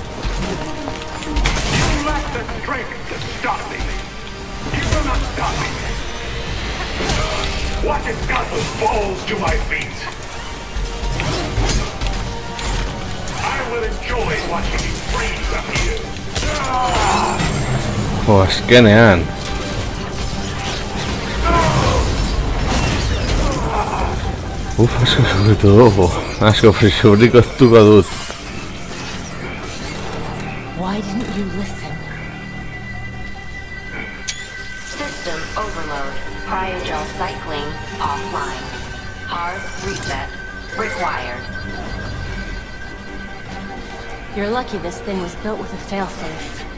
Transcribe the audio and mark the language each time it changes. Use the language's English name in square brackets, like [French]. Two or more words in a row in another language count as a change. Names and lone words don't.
[English] You lack the strength to stop me. You will not stop me. Watch as Gotham falls to my feet. I will enjoy watching you freeze up here. [Basque] Azkenean. Asko sufritu dugu. Asko sufrituko dut. [English] Why didn't you listen? System overload. Cryogel cycling offline. Hard reset required. You're lucky this thing was built with a failsafe.